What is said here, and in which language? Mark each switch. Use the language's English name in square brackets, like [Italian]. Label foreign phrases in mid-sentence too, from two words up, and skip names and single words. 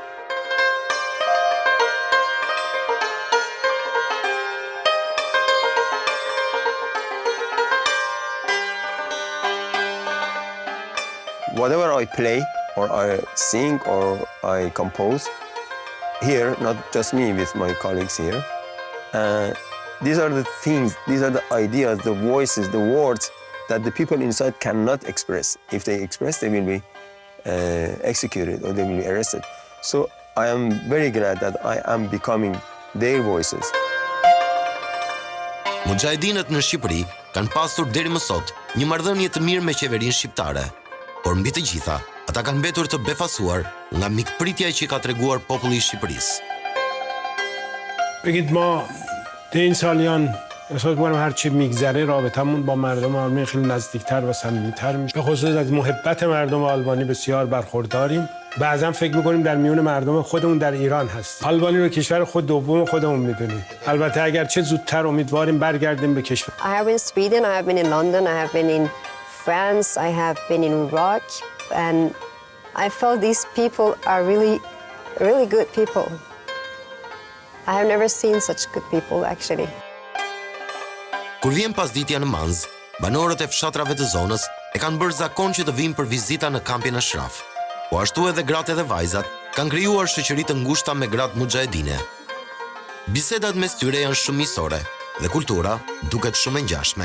[English] Whatever I play, or I sing, or I compose, here, not just me, with my colleagues here, these are the things, these are the ideas, the voices, the words that the people inside cannot express. If they express, they will be executed or they will be arrested. So I am very glad that I am becoming their voices. [Albanian] Muxhahedinët në Shqipëri kanë pasur deri më sot një marrëdhënie të mirë me qeverinë shqiptare, por mbi të gjitha, ata kanë mbetur të befasuar nga mikpritja që ka treguar populli i Shqipërisë. [Persian] بگید ما در این سالیان احساس می‌کنم هر چی میگذره رابطمون با مردم آلبانی خیلی نزدیکتر و صمیمیت‌تر میشه. به خصوص از محبت مردم آلبانی بسیار برخورداریم. بعضا فکر می‌کنیم در میون مردم خودمون در ایران هست. آلبانی رو کشور خود دوم خودمون می‌دونیم. البته اگر چه زودتر امیدواریم برگردیم به کشور. [English] I have been in Sweden, I have been in London, I have been in France, I have been in Iraq, and I felt these people are really, really good people. I have never seen such good people, actually. [Albanian] Kur vjen pasditja në Manzë, banorët e fshatrave të zonës e kanë bërë zakon që të vinë për vizita në kampin Ashraf. Po ashtu edhe gratë dhe vajzat kanë krijuar shoqëri të ngushta me gratë muxhahedine. Bisedat mes tyre janë shumë miqësore dhe kultura duket shumë e ngjashme.